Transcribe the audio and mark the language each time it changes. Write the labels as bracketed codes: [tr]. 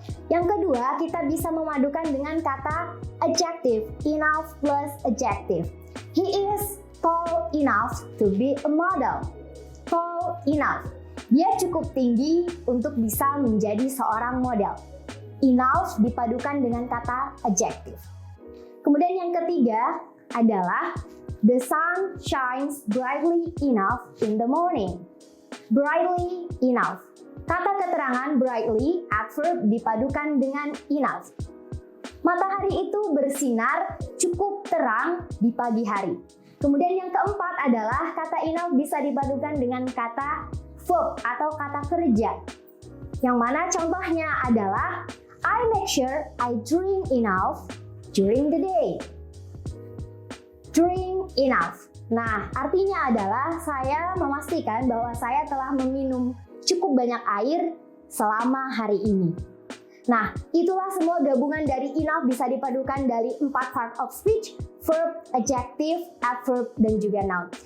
[id] Yang kedua, kita bisa memadukan dengan kata adjective. [en] Enough plus adjective. He is tall enough to be a model. Tall enough. [id] Dia cukup tinggi untuk bisa menjadi seorang model. Enough dipadukan dengan kata adjective. Kemudian yang ketiga adalah [en] the sun shines brightly enough in the morning. Brightly enough. [id] Kata keterangan brightly, adverb, dipadukan dengan enough. Matahari itu bersinar cukup terang di pagi hari. Kemudian yang keempat adalah kata enough bisa dipadukan dengan kata verb atau kata kerja. Yang mana contohnya adalah [en] I make sure I drink enough during the day. Drink enough. [id] Nah, artinya adalah saya memastikan bahwa saya telah meminum cukup banyak air selama hari ini. Nah, itulah semua gabungan dari enough bisa dipadukan dari 4 part of speech, verb, adjective, adverb, dan juga noun.